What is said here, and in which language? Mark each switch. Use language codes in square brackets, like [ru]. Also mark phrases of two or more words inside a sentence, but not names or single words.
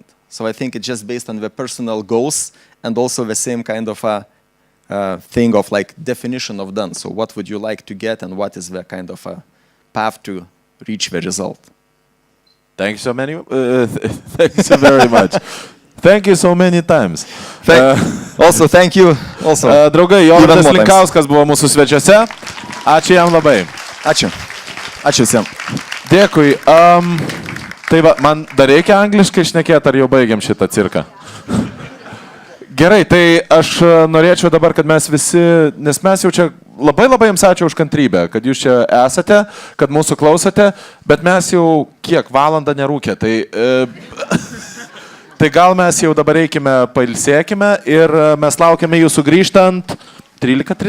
[en] So I think it's just based on the personal goals and also the same kind of thing of like definition of done. So what would you like to get, and what is the kind of a path to reach the result? Thank you so many. Thank you so very much. Thank you so many times. Also, thank you. Also, [lt] draugai, Jovirdas Linkauskas buvo mūsų svečiuose. Ačiū jam labai. Ačiū. Ačiū visiems. Dėkui. Tai va, man dar reikia angliškai šnekėti, ar jau baigiam šitą cirką? Gerai, tai aš norėčiau dabar, kad mes visi, nes mes jau čia labai jums ačiū už kantrybę, kad jūs čia esate, kad mūsų klausote, bet mes jau kiek valandą nerūkė, tai gal mes jau dabar eikime, pailsėkime ir mes laukiame jūsų grįžtant 13:30.